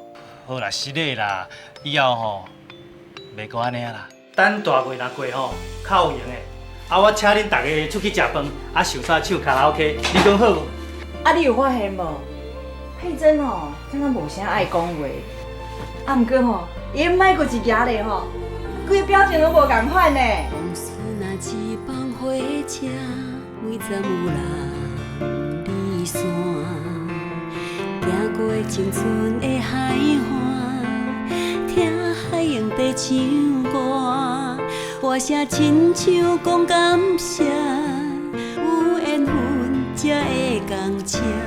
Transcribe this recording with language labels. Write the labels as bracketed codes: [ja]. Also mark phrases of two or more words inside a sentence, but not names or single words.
[nan] 好啦，是的啦，以后吼，袂搁安尼啊啦。等大月若过吼，较有闲的，啊，我请恁大家出去食饭，啊，唱啥唱卡拉 OK， 你讲好无？啊，你有发现无？佩珍吼，敢若无啥爱讲话，啊，毋过吼，伊莫过一举咧吼，规个表情都无共款呢。往事若一放火车，每站有人离散，行过青春的海岸，听海洋在唱歌，歌声亲像讲感谢，有缘分才会共情。